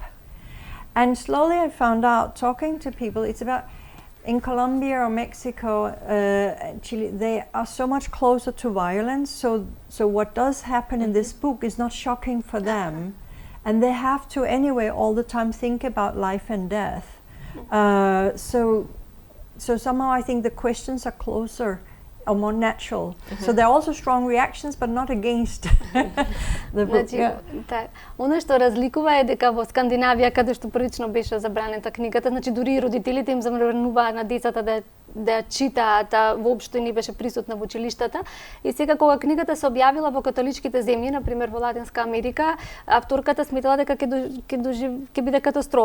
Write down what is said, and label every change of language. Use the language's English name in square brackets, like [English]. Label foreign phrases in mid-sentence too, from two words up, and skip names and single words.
[English] And slowly I found out, talking to people, it's about, in Colombia or Mexico, Chile, they are so much closer to violence, so what does happen in this book is not shocking for them, and they have to anyway all the time think about life and death. So somehow I think the questions are closer, or more natural. So there are also strong reactions, but not against the book. [Macedonian] Значи, она што разликува е дека во Скандинавија, каде што првично беше забранета книгата, значи дури и родителите им забрануваа на децата да ја читаат, воопшто не беше присутна во училиштата. И сега кога книгата се објавила во католичките земји, на пример во Латинска Америка, авторката сметала дека ќе биде катастрофа.